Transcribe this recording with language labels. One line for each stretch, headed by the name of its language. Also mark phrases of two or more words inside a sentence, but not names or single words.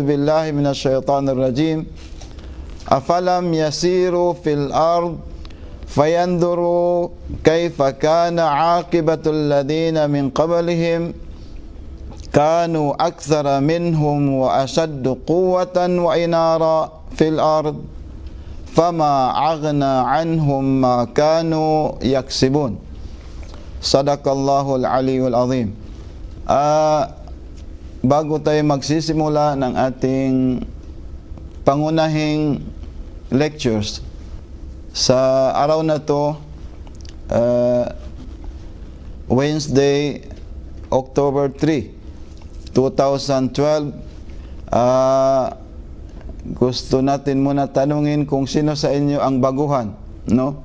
Arabic: بالله من الشيطان الرجيم أفلم يسيروا في الأرض فينظروا كيف كان عاقبة الذين من قبلهم كانوا أكثر منهم وأشد قوة وإنارا في الأرض فما أغنى عنهم ما كانوا يكسبون. صدق الله العلي العظيم.
Filipino: Bago tayo magsisimula ng ating pangunahing lectures sa araw na to, Wednesday, October 3, 2012, gusto natin muna tanungin kung sino sa inyo ang baguhan, no?